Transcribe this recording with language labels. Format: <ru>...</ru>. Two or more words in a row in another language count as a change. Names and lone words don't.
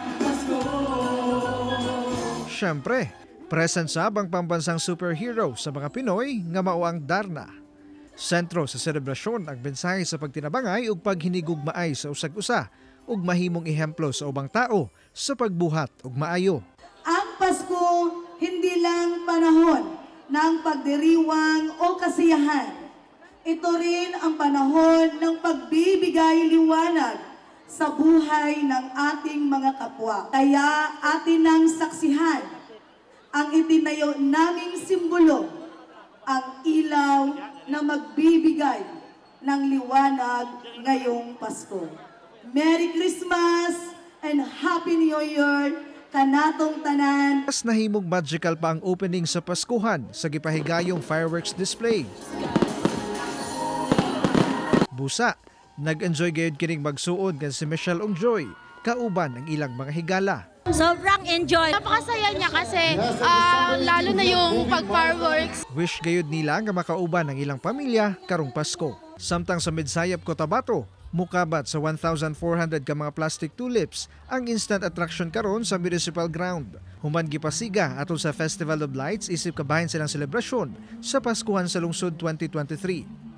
<ceb>Siyempre, present sab ang pambansang superhero sa mga Pinoy nga mao ang Darna. Sentro sa selebrasyon ang mensahe sa pagtinabangay ug paghinigugmaay sa usag-usa ug mahimong ehemplo sa ubang tao sa pagbuhat ug maayo.</ceb> <tl>Ang Pasko hindi lang panahon ng pagdiriwang o kasiyahan. Ito rin ang panahon ng pagbibigay liwanag sa buhay ng ating mga kapwa. Kaya atin nang saksihan ang itinayo naming simbolo, ang ilaw na magbibigay ng liwanag ngayong Pasko.</tl> <en>Merry Christmas and Happy New Year</en> <ceb>kanatong tanan. Mas nahimong magical pa ang opening sa Paskuhan sa gipahigayong</ceb> <en>fireworks display.</en> <ceb>Busa, nag-enjoy gayud kining magsuod nga si Michelle Ongjoy, kauban ang ilang mga higala.</ceb> <tl>Sobrang enjoy. Napakasaya niya kasi lalo na yung pag-fireworks.</tl> <ceb>Wish gayud nila nga makauban ang ilang pamilya karong Pasko. Samtang sa Midsayap, Cotabato, mukabat sa 1,400 ka mga</ceb> <en>plastic tulips</en> <ceb>ang</ceb> <en>instant attraction</en> <ceb>karon sa</ceb> <en>municipal ground.</en> <ceb>Human gipasiga atol sa Festival of Lights isip kabahin silang selebrasyon sa Paskuhan sa lungsod 2023.</ceb>